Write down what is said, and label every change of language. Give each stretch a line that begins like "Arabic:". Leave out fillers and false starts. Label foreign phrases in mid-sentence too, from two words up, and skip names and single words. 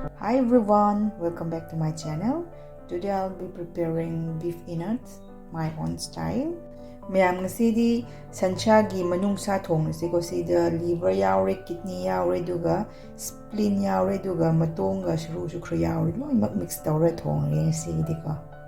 English: Hi everyone, welcome back to my channel. Today I'll be preparing beef innards, my own style.
Manipuri: Mayam ngasidi sanchagi manungsa thongnasi ko sida liver yaure, kidney yaure duga, spleen yaure duga matonga shru shukra yaure lo mak mix tawre thongne ngasidi ko.